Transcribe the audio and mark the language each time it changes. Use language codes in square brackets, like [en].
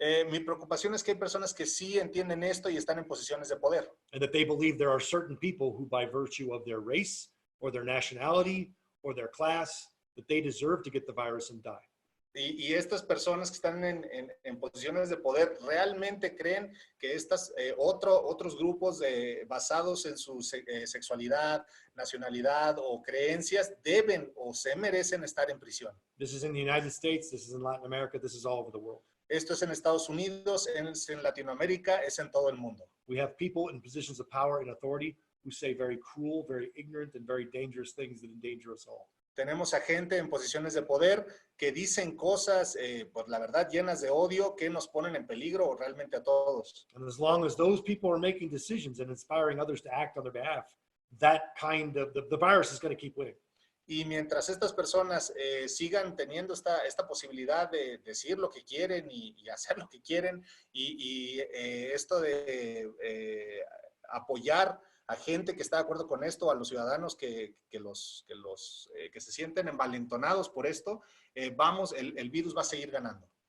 [es] Mi preocupación es que hay personas que sí entienden esto y están en posiciones de poder. [en] And that they believe there are certain people who, by virtue of their race or their nationality or their class, that they deserve to get the virus and die. [es] Y estas personas que están en posiciones de poder realmente creen que otros grupos basados en su sexualidad, nacionalidad o creencias deben o se merecen estar en prisión. [en] This is in the United States, this is in Latin America, this is all over the world. [es] Esto es en Estados Unidos, es en Latinoamérica, es en todo el mundo. [en] We have people in positions of power and authority who say very cruel, very ignorant, and very dangerous things that endanger us all. [es] Tenemos a gente en posiciones de poder que dicen cosas, pues la verdad, llenas de odio que nos ponen en peligro realmente a todos. [en] And as long as those people are making decisions and inspiring others to act on their behalf, that kind of, the virus is going to keep winning. [es] Y mientras estas personas sigan teniendo esta posibilidad de decir lo que quieren y hacer lo que quieren, y esto de apoyar a gente que está de acuerdo con esto, a los ciudadanos que se sienten envalentonados por esto, el virus va a seguir ganando.